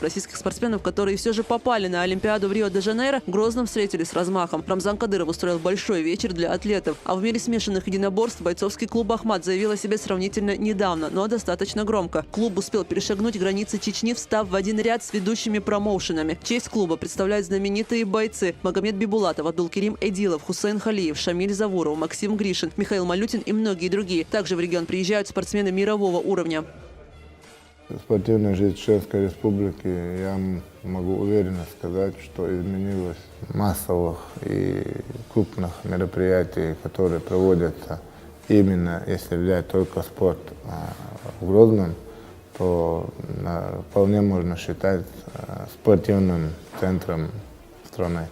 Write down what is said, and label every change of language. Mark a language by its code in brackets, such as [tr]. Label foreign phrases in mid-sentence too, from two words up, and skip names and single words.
[ru] Российских спортсменов, которые все же попали на Олимпиаду в Рио-де-Жанейро, в Грозном встретили с размахом. Рамзан Кадыров устроил большой вечер для атлетов. А в мире смешанных единоборств бойцовский клуб «Ахмат» заявил о себе сравнительно недавно, но достаточно громко. Клуб успел перешагнуть границы Чечни, встав в один ряд с ведущими промоушенами. Честь клуба представляют знаменитые бойцы: Магомед Бибулатов, Абдулкерим Эдилов, Хусейн Халиев, Шамиль Завуров, Максим Гришин, Михаил Малютин и многие другие. Также в регион приезжают спортсмены мирового уровня. Спортивная жизнь Чеченской Республики, я могу уверенно сказать, что изменилось массовых и крупных мероприятий, которые проводятся именно, если взять только спорт в Грозном, то вполне можно считать спортивным центром страны.